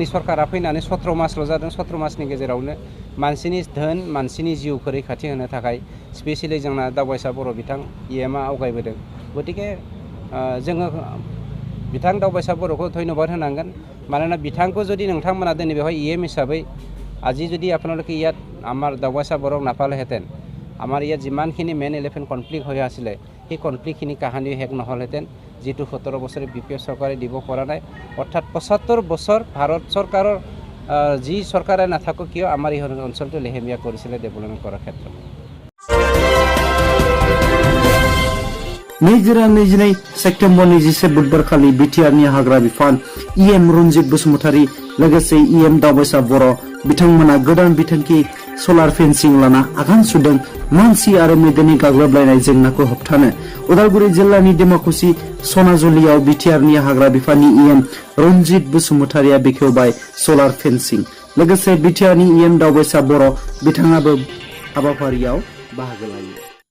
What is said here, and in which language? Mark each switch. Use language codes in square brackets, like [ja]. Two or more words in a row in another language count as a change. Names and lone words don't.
[brx] सरकारा फैनानै 17 मासल' जादों 17 मासनि गेजेरावनो मानसिनि धोन मानसिनि जिउखौ रैखाथि होनो थाखाय स्पेसियेलि जोंना दावबायसा बर' बिथां इएमआ आवगायबोदों गतिके जोङो बिथां दावबायसा बर'खौ धन्यबाद होनांगोन मानोना बिथांखौ जुदि नोंथांमोना दिनै बेवहाय इएम हिसाबै [as] আজি যদি আপোনালোকে ইয়াত আমাৰ দাৱবাইচা বৰক নাপালেহেঁতেন আমাৰ ইয়াত যিমানখিনি মেন এলিফেণ্ট কনফ্লিক্ট হৈ আছিলে সেই কনফ্লিক্টখিনি কাহানি শেষ নহ'লহেঁতেন যিটো 17 বছৰে বিপিএফ চৰকাৰে দিব পৰা নাই অৰ্থাৎ 75 বছৰ ভাৰত চৰকাৰৰ যি চৰকাৰে নাথাকক কিয় আমাৰ এই অঞ্চলটো লেহেমীয়া কৰিছিলে ডেভেলপমেণ্ট কৰাৰ ক্ষেত্ৰত। [brx] 2022 सेप्तेम्बर 27 बुधबार खालि बिटिआरनि हाग्रा बिफान इएम रनजित बसुमतारी लोगोसे इएम दावबायसा बर' बिथांमोना गोदान बिथांखि सलार फेन्सिं लाना आगान सुरदों मानसि आरो मैदेरनि गाग्लोबलायनाय जेंनाखौ होबथानो उदालगुरि जिल्लानि डेमाकुसि सनाजुलियाव बिटिआरनि हाग्रा बिफाननि इएम रनजित बसुमतारिया बेखेवबाय सलार फेन्सिं लोगोसे बिटिआरनि इएम दावबायसा बर' बिथाङाबो हाबाफारियाव बाहागो लायो।